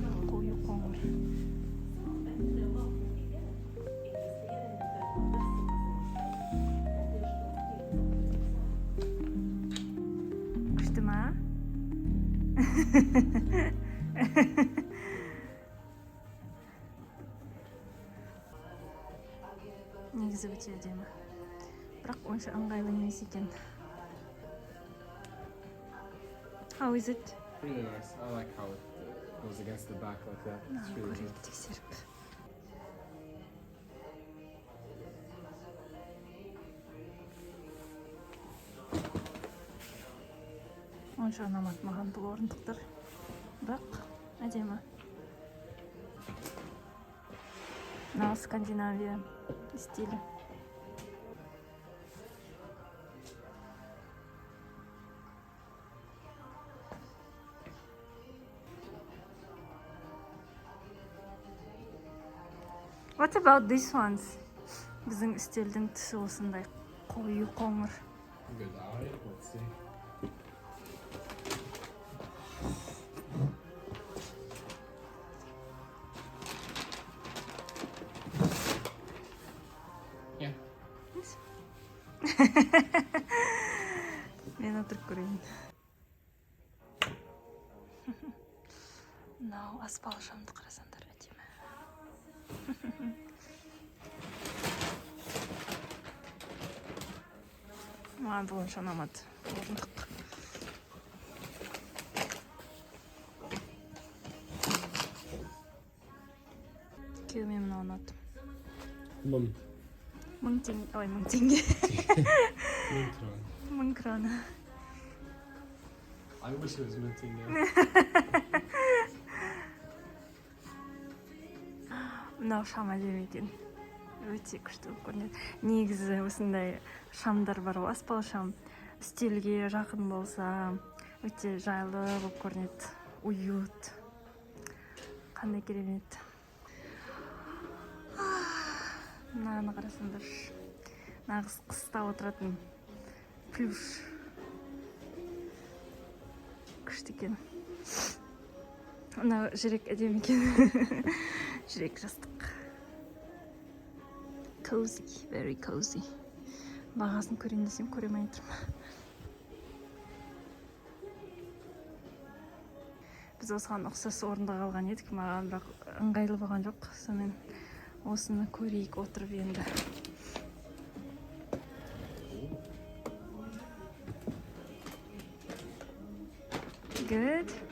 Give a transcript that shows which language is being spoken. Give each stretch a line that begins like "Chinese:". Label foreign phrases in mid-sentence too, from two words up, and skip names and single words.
Kazakh: Қою қоңыр. Күшті ма? Негізі өте әдемі. Бірақ онша ыңғайлы емес екен.
English: How is it? Really nice. I like how it goes against the back like that. It's really good.
Kazakh: Көрейік тексеріп. Онша ұнамады маған бұл орындықтар. Бірақ әдемі. Мынау Скандинавия стилі.
English: What about these ones?
Kazakh: Біздің үстелдің түсі осындай қою қоңыр.
English: Good eye. Let's see. Yeah.
Kazakh: Мен отырып көрейін. Мынау аспалы шамды қарасаңдар әдемі. Маған бұл онша ұнамады. Орындық. Күйеуіме мынау ұнады. Мың. 1000 теңге. Ой, 1000 теңге.
English: 1000 krona.
Kazakh: 1000 крона.
English: I wish it was 1000 tenge.
Kazakh: Мынау шам әдемі екен. Өте күшті болып көрінеді. Негізі осындай шамдар бар ғой, аспалы шам. Үстелге жақын болса, өте жайлы болып көрінеді. Уют. Қандай керемет. Мынаны қарасаңдар. Нағыз қыста отыратын плюш. Күшті екен. Мынау жүрек әдемі екен. Жүрек жастық.
English: Cozy, very cozy.
Kazakh: Бағасын көрейін десем көремей тұрмын. Біз осыған ұқсас орында қалған едік, маған бірақ ыңғайлы болған жоқ. Сонымен осыны көрейік отырып енді.
English: Good.